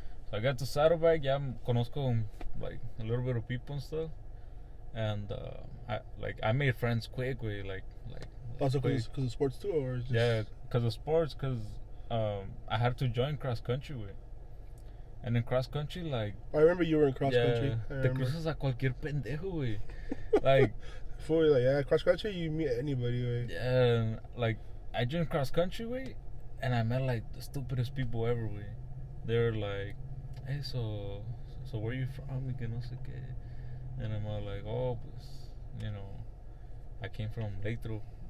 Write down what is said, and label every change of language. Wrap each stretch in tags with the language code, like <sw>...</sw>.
<en>So I got to Saddleback,</en> <es>ya conozco</es> <en>like a little bit of people and stuff. And I made friends quick, like also because of sports too, or just... Yeah, because of sports, because I had to join cross country, and in cross country, like, I remember you were in cross country.</en> <es>Te cruzas a cualquier pendejo, güey.</es> <en>Like, cross country, you meet anybody, güey. Yeah, like, I joined cross country, güey, and I met like the stupidest people ever, güey. They're like, hey, so where you from?</en> <es>Que no sé qué.</es> <en>And I'm all like, oh, pues, I came from Lathrop.</en>